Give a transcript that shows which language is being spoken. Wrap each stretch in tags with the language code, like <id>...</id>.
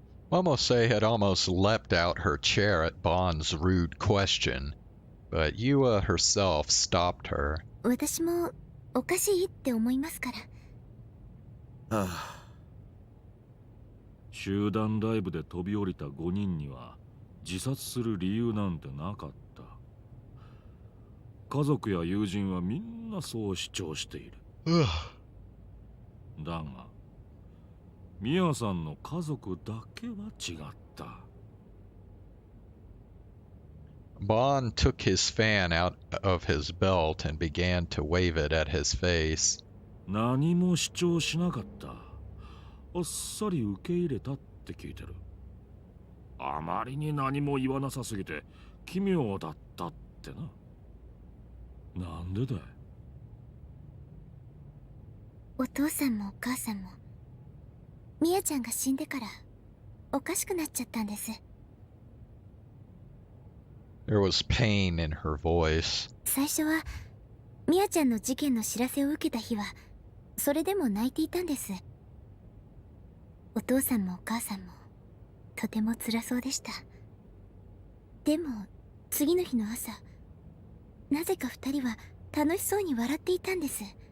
<en>Momose had almost leapt out her chair at Bond's rude question, but Yua herself stopped her.</en> <ja>私もおかしいって思いますから。はあ。集団ライブで飛び降りた5人には自殺する理由なんてなかった。家族や友人はみんなそう主張している。だがミヤさんの家族だけは違った。</ja> <en>Bond took his fan out of his belt and began to wave it at his face.</en> <ja>何も主張しなかった。あっさり受け入れたって聞いてる。あまりに何も言わなさすぎて奇妙だったってな。なんでだい？お父さんもお母さんもミヤちゃんが死んでからおかしくなっちゃったんです。</ja> <en>There was pain in her voice.</en> <ja>最初はミヤちゃんの事件の知らせを受けた日はそれでも泣いていたんです。お父さんもお母さんもとても辛そうでした。でも次の日の朝、なぜか二人は楽しそうに笑っていたんです。</ja>